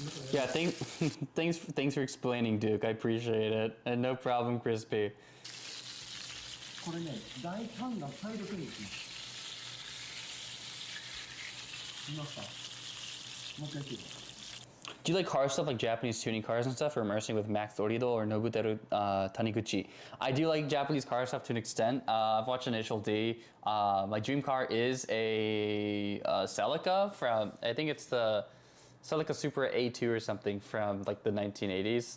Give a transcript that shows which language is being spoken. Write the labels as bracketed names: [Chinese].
[English] Yeah, thanks for explaining, Duke. I appreciate it. And no problem, Crispy. [Japanese] これね、大胆なサイドテクニック。見ますか？もう一回言ってください。 [English] Do you like car stuff, like Japanese tuning cars and stuff, or immersing with Max Torido or Nobuteru Taniguchi? I do like Japanese car stuff to an extent. I've watched Initial D. My dream car is a Celica from, I think it's the Celica Supra A2 or something from like the 1980s.